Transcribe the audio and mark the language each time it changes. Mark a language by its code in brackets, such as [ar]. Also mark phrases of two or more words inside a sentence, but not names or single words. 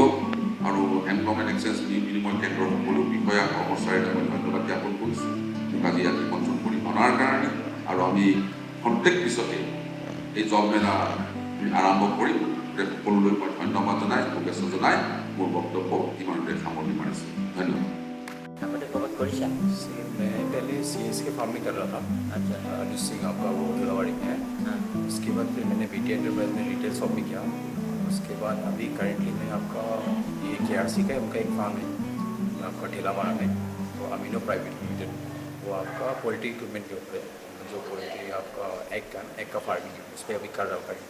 [as] আৰু [en] employment exchange [as] বিনিময় কেন্দ্ৰৰ সকলো বিষয়া কৰ্মচাৰীক মই ধন্যবাদ জ্ঞাপন কৰিছোঁ আজি ইয়াত নিমন্ত্ৰণ কৰি অনাৰ কাৰণে। আৰু আমি প্ৰত্যেক পিছতে এই জব মেলা আৰম্ভ কৰিম। সকলোলৈ মই ধন্যবাদ জনাই, শুভেচ্ছা জনাই মোৰ বক্তব্য ইমানতে সামৰণি মাৰিছোঁ। ধন্যবাদ। [hi] आपने बहुत करी है। मैं पहले CS के फॉर्म में कर रहा था। अच्छा। डिस्ट्रिक्ट आपका वो धुलावाड़ी में है। हाँ। उसके बाद फिर मैंने BT एंटरप्राइज में [en] retail shop [hi] में किया। उसके बाद अभी करंटली मैं आपका ये KRC का है, उनका एक फार्म है आपका ठेलामारा में, तो अमीनो प्राइवेट लिमिटेड, वो आपका [en] poultry equipment [hi] के ऊपर है, जो पोल्ट्री आपका एग का फार्मिंग है, उस पर अभी कर रहा हूँ करंटली।